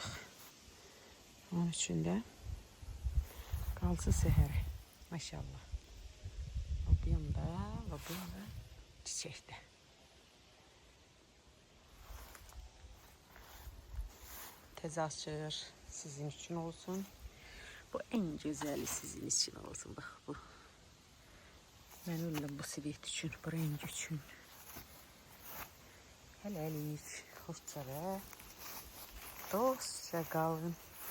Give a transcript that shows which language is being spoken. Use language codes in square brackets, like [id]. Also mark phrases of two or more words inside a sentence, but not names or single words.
[az] Onun üçün də qalsın səhərə. Maşallah. Lobyam da çiçəkdə. Təzə açır. [tr] Sizin için olsun. Bu en güzeli sizin için olsun. Bak bu. Ben öyle bu sivet için, bu renk için. [az] Hələlik. [tr] Hoşça ve dostça [az] qalın.